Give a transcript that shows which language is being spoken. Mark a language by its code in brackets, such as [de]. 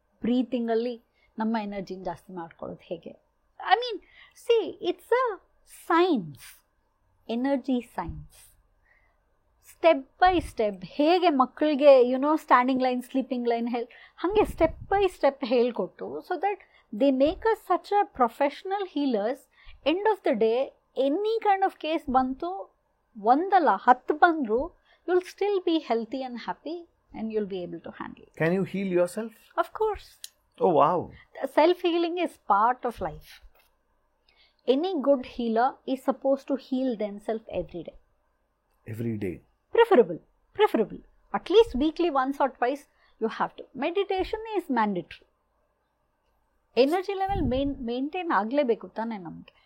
[kn] ಬ್ರೀತಿಂಗಲ್ಲಿ ನಮ್ಮ ಎನರ್ಜಿನ ಜಾಸ್ತಿ ಮಾಡ್ಕೊಳ್ಳೋದು ಹೇಗೆ. [en] I mean it's a science, energy science. Step by step [kn] ಹೇಗೆ ಮಕ್ಕಳಿಗೆ [en] standing line, sleeping line ಹಾಗೆ step by step [kn] ಹೇಳ್ಕೊಟ್ಟು, [en] So that they make us such a professional healers. End of the day, any kind of case [kn] bantu, ondala 10 bandru, [en] you'll still be healthy and happy and you'll be able to handle it. Can you heal yourself? Of course. Oh wow. Self healing is part of life. Any good healer is supposed to heal themselves every day. Every day. Preferable. At least weekly, once or twice you have to. Meditation is mandatory. [kn] Energy level maintain ಆಗಲೇಬೇಕು ತಾನೆ ನಮಗೆ.